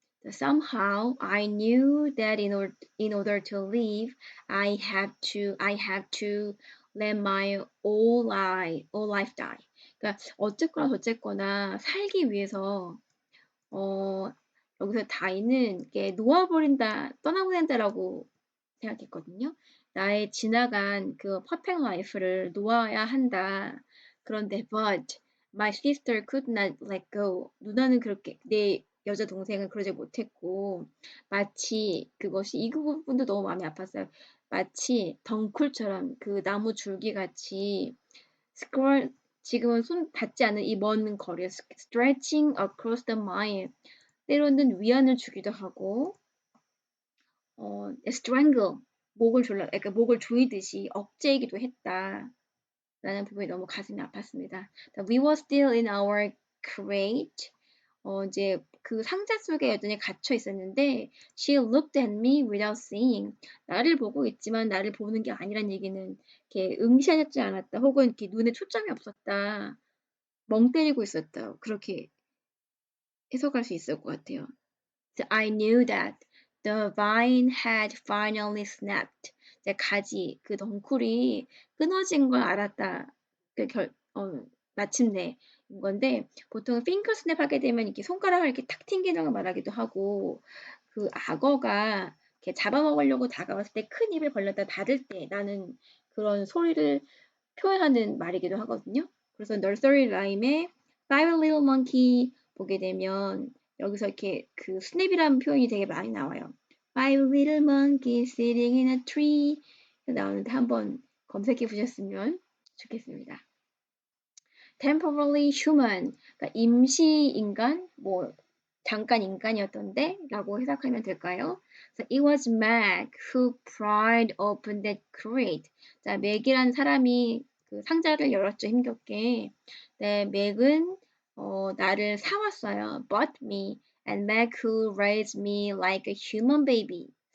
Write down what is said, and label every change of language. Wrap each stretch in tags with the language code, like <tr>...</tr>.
<en>Somehow I knew that in order to live, I have to let my all life die.</en> <ko>그러니까 어쨌거나 살기 위해서 어, 여기서 die는 이게 놓아버린다, 떠나보낸다라고 생각했거든요. 나의 지나간 그</ko> <en>perfect life</en> <ko>를 놓아야 한다.</ko> <en>그런데 but my sister could not let go.</en> <ko>누나는 그렇게 내 여자 동생은 그러지 못했고 마치 그것이 이 부분도 너무 마음이 아팠어요. 마치 덩쿨처럼 그 나무 줄기 같이 scroll 지금은 손 닿지 않는 이 먼 거리에</ko> <en>stretching across the mile.</en> <ko>때로는 위안을 주기도 하고 strangle, 그러니까 목을 조이듯이 억제이기도 했다라는 부분이 너무 가슴이 아팠습니다.</ko> <en>We were still in our crate.</en> <ko>이제 그 상자 속에 여전히 갇혀 있었는데,</ko> <en>she looked at me without seeing.</en> <ko>나를 보고 있지만 나를 보는 게 아니란 얘기는 이렇게 응시하지 않았다, 혹은 이렇게 눈에 초점이 없었다, 멍 때리고 있었다, 그렇게 해석할 수 있을 것 같아요.</ko> <en>So I knew that the vine had finally snapped.</en> <ko>이제 그 덩쿨이 끊어진 걸 알았다. 마침내 인 건데, 보통 finger snap 하게 되면 이렇게 손가락을 이렇게 탁 튕기는 걸 말하기도 하고, 그 악어가 이렇게 잡아먹으려고 다가왔을 때 큰 입을 벌렸다 닫을 때 나는 그런 소리를 표현하는 말이기도 하거든요. 그래서 nursery rhyme의 Five Little Monkey 보게 되면 여기서 이렇게 그 스냅이라는 표현이 되게 많이 나와요.</ko> <en>Five little monkeys sitting in a tree</en> <ko>나오는데 한번 검색해 보셨으면 좋겠습니다.</ko> <en>Temporarily human,</en> <ko>그러니까 임시 인간, 잠깐 인간이었던데 라고 해석하면 될까요?</ko> <en>So it was Meg who pried open that crate.</en> <ko>자, 맥이라는 사람이 그 상자를 열었죠, 힘겹게. 네, 맥은 나를 사왔어요.</ko> <en>Bought me. And Meg who raised me like a human baby.</en>